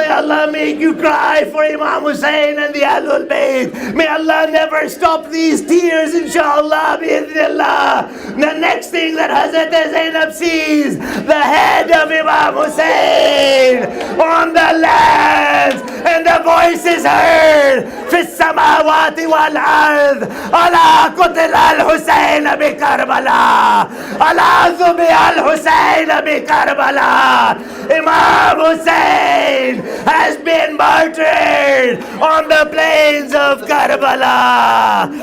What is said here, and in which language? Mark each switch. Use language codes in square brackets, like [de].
[en] May Allah make you cry for Imam Hussain and the Ahlul Bayt. May Allah never stop these tears, inshallah, bi'idhnillah. The next thing that Hazrat Zainab sees, the head of Imam Hussain on the lands, and the voice is heard. [ar] في السماوات والأرض ألا قتل الحسين بكربلاء ألا ذبح الحسين بكربلاء. [en] Imam Hussain has been martyred on the plains of Karbala.